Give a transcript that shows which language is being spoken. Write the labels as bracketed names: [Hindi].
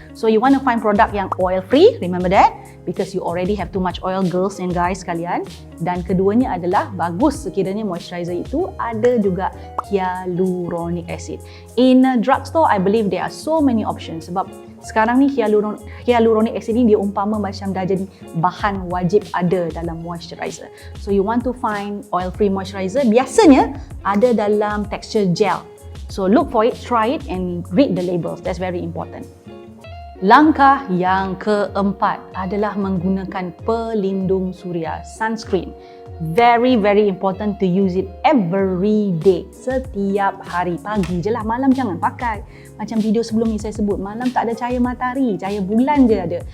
[English] So you want to find [Malay] produk yang [English] oil free, remember that, because you already have too much oil, girls and guys sekalian. [Malay] Dan keduanya adalah bagus sekiranya moisturizer itu ada juga hyaluronic acid. [English] In a drugstore, I believe there are so many options [Malay] sebab sekarang ni hyaluronic acid ni dia umpama macam dah jadi bahan wajib ada dalam moisturizer. [English] So you want to find oil free moisturizer, [Malay] biasanya ada dalam [English] texture gel. So look for it, try it and read the labels. That's very important. [Malay] Langkah yang keempat adalah menggunakan pelindung suria, sunscreen. [English] Very important to use it every day, [Malay] setiap hari. Pagi je lah, malam jangan pakai. Macam video sebelum ni saya sebut, malam tak ada cahaya matahari, cahaya bulan je ada.